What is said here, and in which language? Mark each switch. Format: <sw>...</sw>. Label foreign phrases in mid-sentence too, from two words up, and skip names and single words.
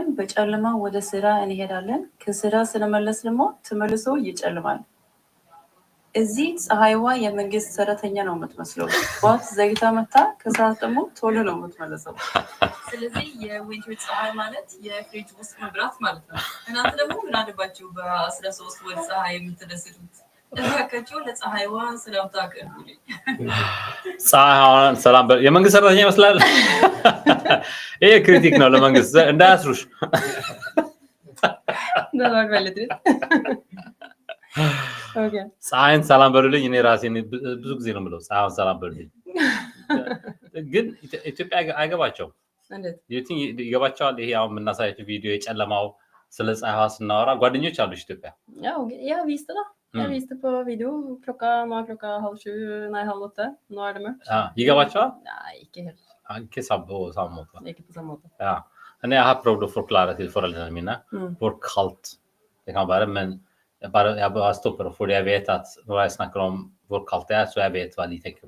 <am>በጨለማ ወደ ስራ እንሄዳለን ከስራ ስንመለስ ደግሞ ተመልሶ ይጨልማል እዚህ ፀሐይዋ የመንግስት ሰራተኛ ነው የምትመስለው ጧት ዘግታ መጣ ከሰዓት ደግሞ ቶሎ ነው የምትመለሰው ስለዚህ የዊንተር ፀሐይ ማለት የፍሪጅ ውስጥ መብራት ማለት ነው እናንተ ደግሞ ምን አለባችሁ በ13 ወር ፀሐይ የምትደስቱት እባካችሁ ለፀሐይዋ ሰላምታ አቅርቡልኝ ፀሐይዋን ሰላም የመንግስት ሰራተኛ ይመስላል ይሄ ክሪቲክ ነው ለመንግስት እንዳያስሩሽ</am> <no>Det var veldig trist. Okay.</no> <am>ፀሐይን ሰላም በሉልኝ እኔ ራሴ ብዙ ጊዜ ነው የምለው ፀሐይን ሰላም በሉልኝ ግን ኢትዮጵያ አይገባቸው እንዴት ይገባቸዋል ይሄ አሁን የምናሳያቸው ቪዲዮ የጨለማው ስለ ፀሐይዋ ስናወራ ጓደኞች አሉሽ ኢትዮጵያ</am> <no>Ja, jeg viste da. Jeg viste på video. Nå er klokka 7:30, nei, 7:30. Nå er det mørkt. Ja, gigawatt? Nei, ikke helt. Ja, ikke på samme måte. Ikke på samme måte. Ja. Men jeg har prøvd å forklare til foreldrene mine hvor kaldt det kan være, men jeg bare stopper fordi jeg vet at når jeg snakker om hvor kaldt det så jeg vet hva de tenker.</no>